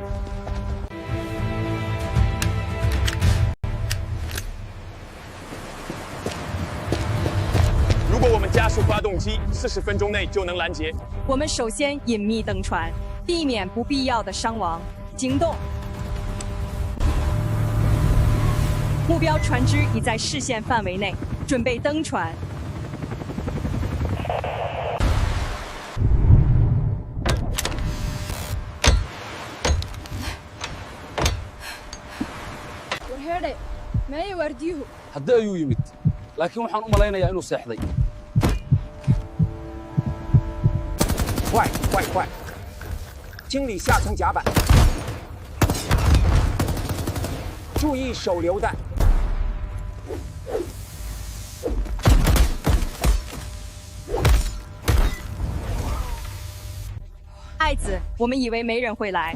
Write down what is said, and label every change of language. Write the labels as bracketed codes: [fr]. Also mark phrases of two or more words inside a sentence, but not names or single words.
[zh] 如果我们加速发动机，40分钟内就能拦截。我们首先隐秘登船，避免不必要的伤亡。行动！目目标船只已在视线范围内，准备登船。 [so] hadda ayuu yimid laakiin waxaan u malaynayaa inuu seexday [zh] 快快快！清理下层甲板，注意手榴弹。爱子，我们以为没人会来。